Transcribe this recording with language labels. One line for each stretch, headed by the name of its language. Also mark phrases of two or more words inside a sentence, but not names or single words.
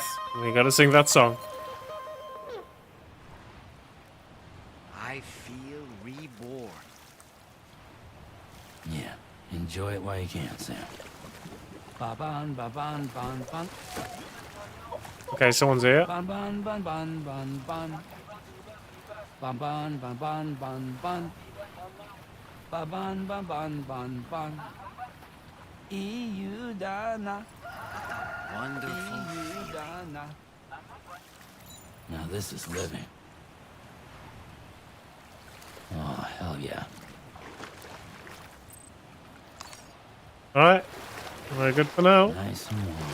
English: We gotta sing that song. I feel reborn. Yeah, enjoy it while you can, Sam. Ba-ban, ba-ban, ban, ban. Okay, someone's here. Ban, ban, ban, ban, ban, ban. Ban, ban, ban, ban, ban, ban. Ba-ban, ban, ban, ban, ban. Iudana. Wonderful. Iudana. Now this is living. Oh, hell yeah. Alright. We're good for now. Nice and warm.